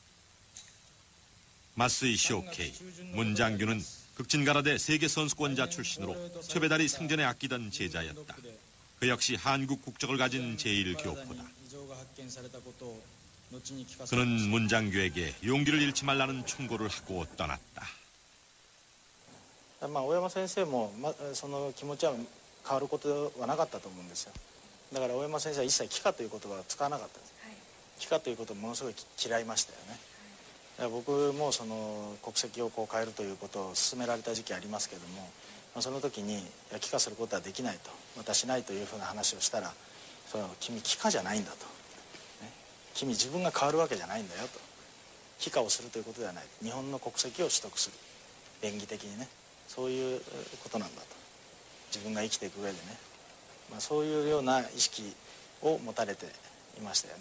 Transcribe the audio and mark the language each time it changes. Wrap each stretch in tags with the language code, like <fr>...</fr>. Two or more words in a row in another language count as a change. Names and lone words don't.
<ko>마스이 쇼케이, 문장규는 극진가라데 세계선수권자 출신으로 최배달이 생전에 아끼던 제자였다. 그 역시 한국 국적을 가진 제1교포다. 그는 문장규에게 용기를 잃지 말라는 충고를 하고 떠났다.</ko> <ja>大山先生も、その気持ちは変わることはなかったと思うんですよ。だから大山先生は一切帰化という言葉は使わなかったんです。帰化ということをものすごい嫌いましたよね。だから僕もその国籍を変えるということを勧められた時期ありますけども、その時に帰化することはできないと、またしないというふうな話をしたら、君帰化じゃないんだと、ね、君自分が変わるわけじゃないんだよと、帰化をするということではない、日本の国籍を取得する、便宜的にね、そういうことなんだと、自分が生きていく上でね、そういうような意識を持たれていましたよね。</ja>